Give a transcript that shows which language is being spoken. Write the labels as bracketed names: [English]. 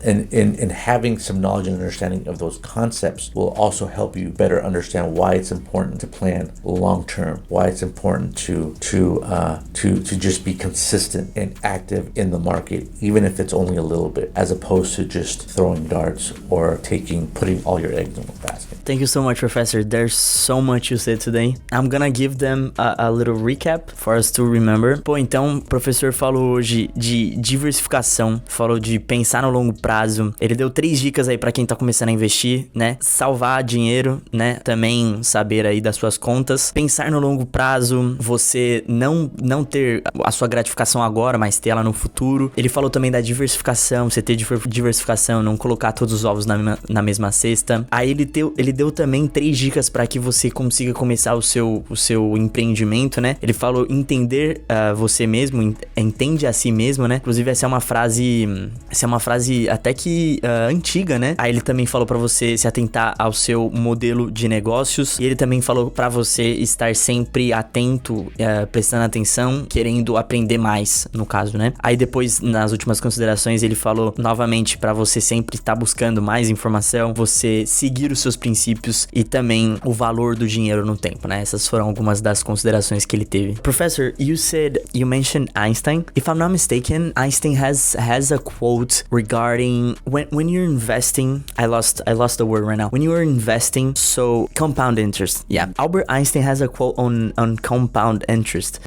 [English] And in having some knowledge and understanding of those concepts will also help you better understand why it's important to plan long term, why it's important to just be consistent and active in the market, even if it's only a little bit, as opposed to just throwing darts or putting all your eggs in one basket. Thank you so much, Professor. There's so much you said today. I'm gonna give them a little recap for us to remember. [Portuguese] Então, o professor falou hoje de diversificação, falou de pensar no longo prazo. Ele deu 3 dicas aí pra quem tá começando a investir, né? Salvar dinheiro, né? Também saber aí das suas contas. Pensar no longo prazo, você não ter a sua gratificação agora, mas ter ela no futuro. Ele falou também da diversificação, você ter diversificação, não colocar todos os ovos na mesma cesta. Aí ele deu também 3 dicas para que você consiga começar o seu empreendimento, né? Ele falou entender você mesmo, entende a si mesmo, né? Inclusive essa é uma frase até que antiga, né? Aí ele também falou para você se atentar ao seu modelo de negócios, e ele também falou para você estar sempre atento, prestando atenção, querendo aprender mais, no caso, né? Aí depois, nas últimas considerações, ele falou novamente para você sempre estar buscando mais informação, você seguir os seus princípios e também o valor do dinheiro no tempo, né? Essas foram algumas das considerações que ele teve. [English] Professor, you mentioned Einstein. If I'm not mistaken, Einstein has a quote regarding when you're investing. I lost the word right now. When you are investing, so compound interest. Yeah, Albert Einstein has a quote on compound interest.